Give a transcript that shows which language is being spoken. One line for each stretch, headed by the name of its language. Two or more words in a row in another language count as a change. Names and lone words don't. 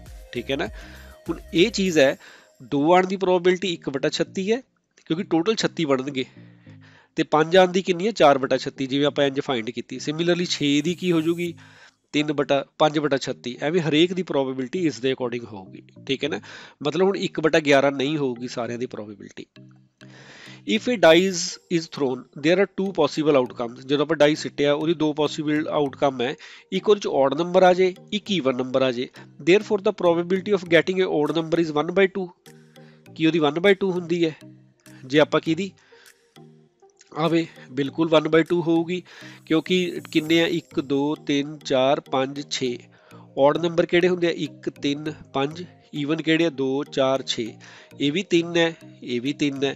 Punjabi: ਠੀਕ ਹੈ ਨਾ, ਹੁਣ ਇਹ ਚੀਜ਼ ਹੈ 2 ਆਉਣ ਦੀ ਪ੍ਰੋਬੇਬਿਲਿਟੀ 1/36 ਹੈ ਕਿਉਂਕਿ ਟੋਟਲ 36 ਬਣਨਗੇ, ਤੇ 5 ਆਉਣ ਦੀ ਕਿੰਨੀ ਹੈ 4/36, ਜਿਵੇਂ ਆਪਾਂ ਇੰਜ ਫਾਈਂਡ ਕੀਤੀ। ਸਿਮਿਲਰਲੀ 6 ਦੀ ਕੀ ਹੋ ਜੂਗੀ 5/36, ਐਵੇਂ ਹਰੇਕ ਦੀ ਪ੍ਰੋਬੇਬਿਲਿਟੀ ਇਸ ਦੇ ਅਕੋਰਡਿੰਗ ਹੋਊਗੀ। ਠੀਕ ਹੈ ਨਾ, ਮਤਲਬ ਹੁਣ 1/11 ਨਹੀਂ ਹੋਊਗੀ ਸਾਰਿਆਂ ਦੀ ਪ੍ਰੋਬੇਬਿਲਿਟੀ।
English: If a dice is thrown, there are 2 possible outcomes.
Punjabi: ਜਦੋਂ ਆਪਾਂ ਡਾਈ ਸਿੱਟਿਆ ਉਹਦੀ 2
English: possible outcome
Punjabi: ਹੈ, ਇੱਕ ਉਹਦੇ 'ਚ
English: odd number
Punjabi: ਆ ਜੇ, ਇੱਕ
English: even number
Punjabi: ਆ ਜੇ।
English: Therefore the probability of getting a odd number is 1/2,
Punjabi: ਕੀ ਉਹਦੀ 1/2 ਹੁੰਦੀ ਹੈ ਜੇ ਆਪਾਂ ਕਿਹਦੀ ਆਵੇ, ਬਿਲਕੁਲ 1/2 ਹੋਊਗੀ, ਕਿਉਂਕਿ ਕਿੰਨੇ ਆ 1 2 3 4 5 6
English: odd number
Punjabi: ਕਿਹੜੇ ਹੁੰਦੇ ਆ 1 3 5 ਈਵਨ ਕਿਹੜੇ ਆ 2 4 6 ਇਹ ਵੀ 3 ਹੈ, ਇਹ ਵੀ 3 ਹੈ।